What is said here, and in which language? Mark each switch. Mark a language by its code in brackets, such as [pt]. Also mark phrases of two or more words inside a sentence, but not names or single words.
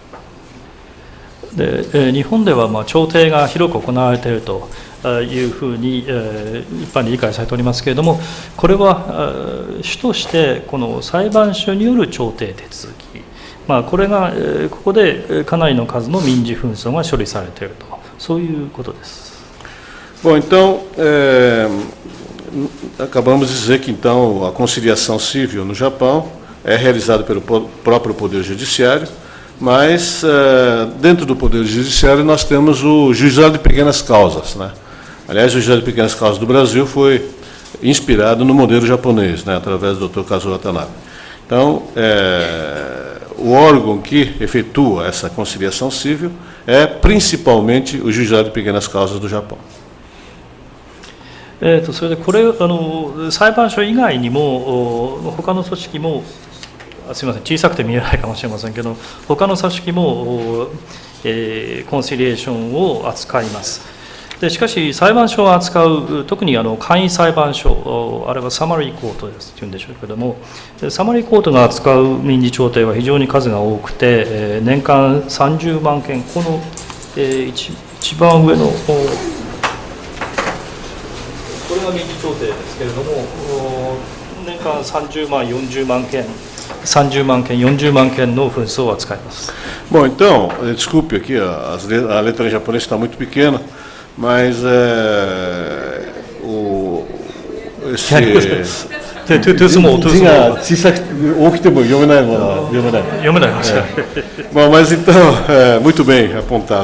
[ja] で日本では調停が広く行われているというふうに一般に理解されておりますけれども、これは主としてこの裁判所による調停手続き、これがここでかなりの数の民事紛争が処理されていると、そういうことです。 [pt] Bom, então acabamos de dizer que então a conciliação civil no Japão é realizada pelo próprio Poder Judiciário, mas dentro do Poder Judiciário nós temos o Juizado de Pequenas Causas, né? Aliás, o Juizado de Pequenas Causas do Brasil foi inspirado no modelo japonês, né, através do Dr. Kazuo Watanabe. Então, o órgão que efetua essa conciliação civil é principalmente o Juizado de Pequenas Causas do Japão. [ja] それでこれ裁判所以外にも他の組織もすみません、小さくて見えないかもしれませんけど、他の組織もコンシリエーションを扱います。でしかし裁判所を扱う、特に簡易裁判所、あれは [en] summary court [ja] ですというんでしょうけども、 [en] summary court [ja] が扱う民事調停は非常に数が多くて、年間30万件、この一番上のこれが民事調停ですけれども、年間30万、40万件、30万件、40万件の紛争を扱います。 [pt] Bom, então, desculpe aqui, a letra em japonês está muito pequena, mas Bom, mas então, muito bem apontado.